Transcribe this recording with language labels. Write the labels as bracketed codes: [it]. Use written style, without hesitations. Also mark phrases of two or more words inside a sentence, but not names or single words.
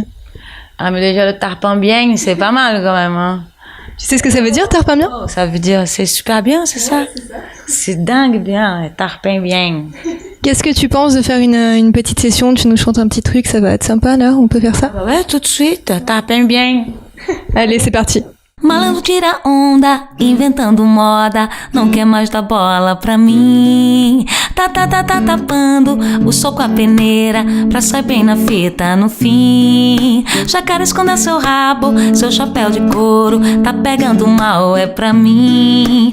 [fr] Ah, mais déjà, le tarpin bien, c'est pas mal quand même, hein. Tu sais ce que ça veut dire, tarpin bien? Ça veut dire, c'est super bien, c'est ça? C'est dingue bien, tarpin bien. Qu'est-ce que tu penses de faire une petite session? Tu nous chantes un petit truc, ça va être sympa là? On peut faire ça? Ouais, tout de suite, tarpin bien. Allez, c'est parti. [pt] Malandro tira onda, inventando moda, não quer mais dar bola pra mim. Tá tapando o sol com a peneira, pra sair bem na fita no fim. Jacaré esconda seu rabo, seu chapéu de couro, tá pegando mal, é pra mim.